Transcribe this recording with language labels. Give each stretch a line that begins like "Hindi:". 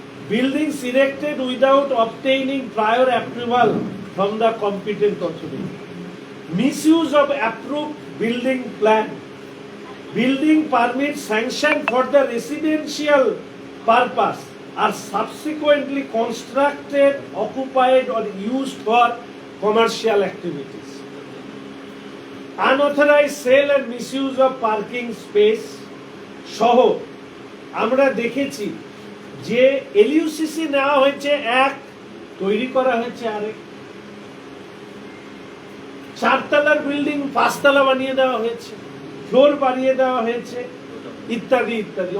English: Buildings erected without obtaining prior approval from the competent authority, misuse of approved building plan, building permit sanction for the residential purpose are subsequently constructed, occupied or used for commercial activities. Unauthorized sale and misuse of parking space
Bangla: সহ আমরা দেখেছি যে এলইউসিসি নেওয়া হয়েছে এক, তৈরি করা হয়েছে আরেক, 4 তলার বিল্ডিং 5 তলা বানিয়ে দেওয়া হয়েছে, ফ্লোর বাড়িয়ে দেওয়া হয়েছে, ইত্যাদি ইত্যাদি।